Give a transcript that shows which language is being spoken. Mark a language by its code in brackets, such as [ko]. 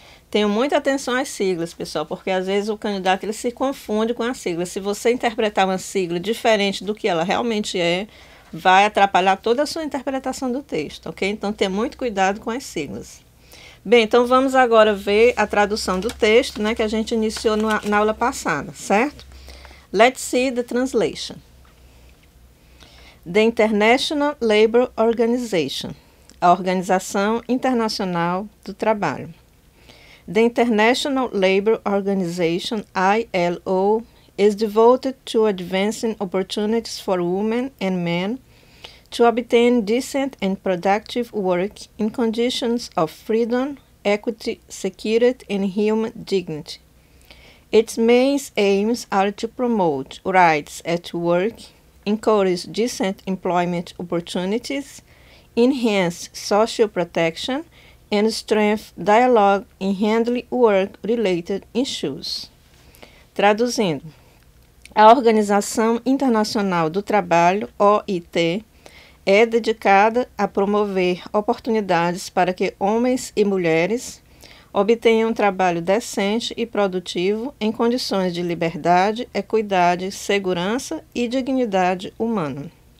[pt] Tenham muita atenção às siglas, pessoal, porque às vezes o candidato ele se confunde com a sigla. Se você interpretar uma sigla diferente do que ela realmente é, vai atrapalhar toda a sua interpretação do texto, ok? Então, tenha muito cuidado com as siglas. Bem, então vamos agora ver a tradução do texto, né, que a gente iniciou na aula passada, certo? [en] Let's see the translation. The International Labour Organization, [pt] a Organização Internacional do Trabalho. [en] The International Labour Organization, ILO, is devoted to advancing opportunities for women and men to obtain decent and productive work in conditions of freedom, equity, security, and human dignity. Its main aims are to promote rights at work, encourage decent employment opportunities, enhance social protection, and strengthen dialogue in handling work-related issues. [pt] Traduzindo, a Organização Internacional do Trabalho, OIT, é dedicada a promover oportunidades para que homens e mulheres obtenham um trabalho decente e produtivo em condições de liberdade, equidade, segurança e dignidade humana.